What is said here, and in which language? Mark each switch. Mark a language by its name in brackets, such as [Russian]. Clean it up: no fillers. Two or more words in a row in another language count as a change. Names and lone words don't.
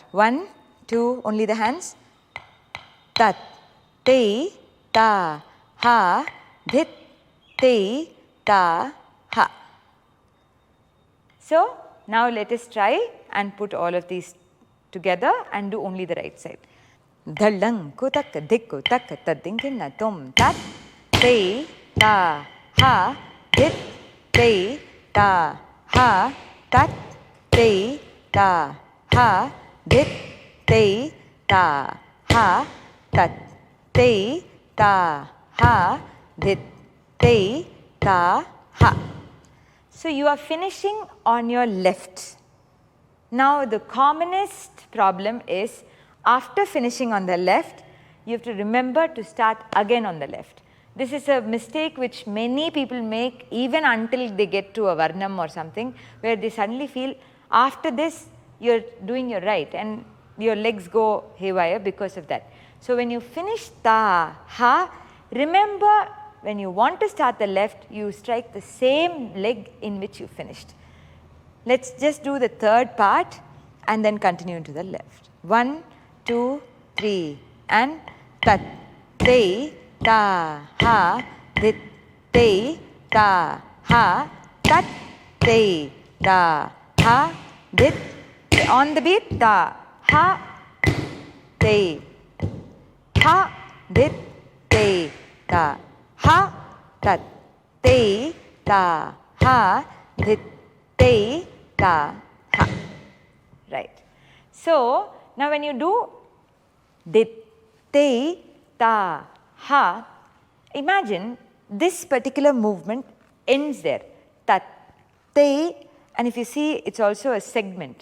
[English] 1, 2, only the hands. Tat, Tei, Ta, Ha, Dhit, Tei, Ta, Ha. So now let us try and put all of these together and do only the right side. Dhalang kutak dikku tak tadinkin tum tat Tei Ta Ha Dhit Tei Ta Ha Tat Tei Ta Ha Dhit Tei Ta Ha Tat Tei Ta Ha Dhit Tei Ta Ha. So you are finishing on your left. Now the commonest problem is after finishing on the left, you have to remember to start again on the left. This is a mistake which many people make even until they get to a varnam or something, where they suddenly feel after this you're doing your right and your legs go haywire because of that. So when you finish Ta, Ha, remember when you want to start the left, you strike the same leg in which you finished. Let's just do the third part and then continue to the left. 1, 2, 3, and Tat Tei Ta Ha Dhit Tei Ta Ha Tat Tei Ta Ha Dhit. On the beat, Ta Ha Tei Ha Dhit Tei Ta Ha Tat Tei Ta Ha Dhit Tei Ta Ha. Right. So now when you do Dhit Tei Ta Ha, imagine this particular movement ends there. Tat Tei, and if you see, it's also a segment.